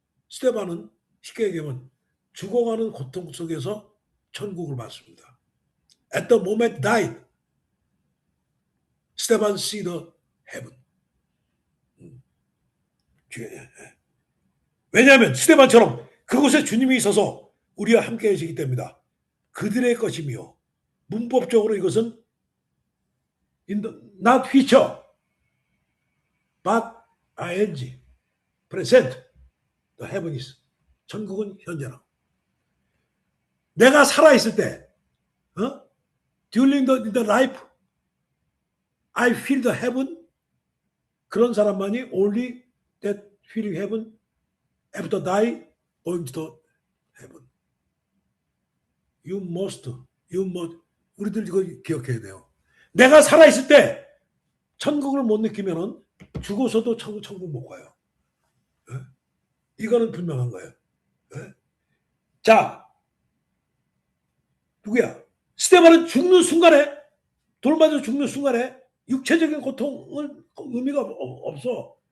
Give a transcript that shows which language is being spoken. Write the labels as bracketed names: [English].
[Korean] 스테반은 쉽게 얘기하면 죽어가는 고통 속에서 천국을 받습니다. [English] At the moment died, 스테반 see the heaven. [Korean] 왜냐하면 스테반처럼 그곳에 주님이 있어서 우리와 함께 계시기 때문이다. 그들의 것이며 문법적으로 이것은 [English] in the, not future, but ing, present. The heaven is. [Korean] 천국은 현재라. 내가 살아있을 때, [English] during the life, I feel the heaven. [Korean] 그런 사람만이 [English] only that feeling heaven after die going to the heaven. You must. [Korean] 우리들 이거 기억해야 돼요. 내가 살아있을 때 천국을 못 느끼면은 죽어서도 천국 못 가요. 이거는 분명한 거예요. 자, 누구야? 스테반은 죽는 순간에, 돌 맞아 죽는 순간에 육체적인 고통은 의미가 없어.